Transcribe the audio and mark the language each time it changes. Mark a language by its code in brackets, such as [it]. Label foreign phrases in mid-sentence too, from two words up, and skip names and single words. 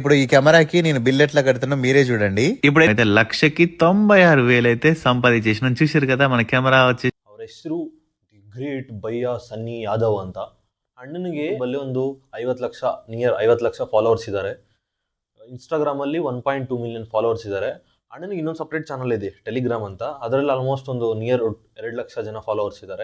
[te] ఇప్పుడు ఈ కెమెరాకి నేను బిల్ ఎట్లా కడుతున్నా మీరే చూడండి. ఇప్పుడు అయితే 1,96,000 అయితే సంపాదించేసిన చూసారు కదా మన కెమెరా వచ్చి. [kn] ಅವ್ರ ಹೆಸರು ದಿ ಗ್ರೇಟ್ ಭಯ್ಯ ಸನ್ನಿ ಯಾದವ್ ಅಂತ. ಅಣ್ಣನಿಗೆ ಬಲ್ಲಿ ಒಂದು 50 ಲಕ್ಷ ನಿಯರ್ 50 ಲಕ್ಷ ಫಾಲೋವರ್ಸ್ ಇದ್ದಾರೆ. ಇನ್ಸ್ಟಾಗ್ರಾಮಲ್ಲಿ 1.2 [en] million followers [kn] ಇದ್ದಾರೆ. ಅಣ್ಣನಿಗೆ ಇನ್ನೊಂದು [en] separate channel [kn] ಇದೆ ಟೆಲಿಗ್ರಾಮ್ ಅಂತ, ಅದರಲ್ಲಿ ಆಲ್ಮೋಸ್ಟ್ ಒಂದು ನಿಯರ್ 2 ಲಕ್ಷ ಜನ ಫಾಲೋವರ್ಸ್ ಇದ್ದಾರೆ.